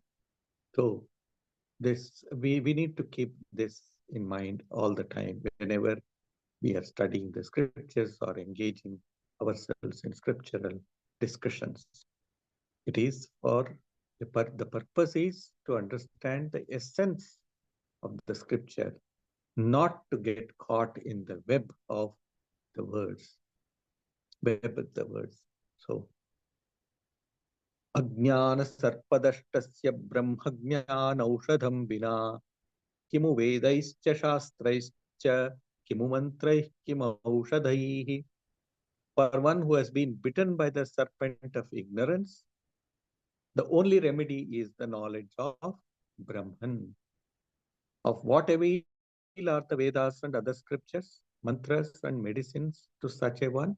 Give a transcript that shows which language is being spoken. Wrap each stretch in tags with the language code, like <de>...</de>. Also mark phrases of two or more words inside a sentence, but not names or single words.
<en>So we need to keep this in mind all the time whenever we are studying the scriptures or engaging ourselves in scriptural discussions. It is for the purpose is to understand the essence of the scripture, not to get caught in the web of the words. So,</en> <sa>अज्ञान सर्पदष्टस्य ब्रह्मज्ञान औषधं विना किमु वेदैश्च शास्त्रैश्च किमु मन्त्रैः किमु औषधैः.</sa> <en>For one who has been bitten by the serpent of ignorance, the only remedy is the knowledge of Brahman. Of what avail are the Vedas and other scriptures, mantras and medicines to such a one?</en>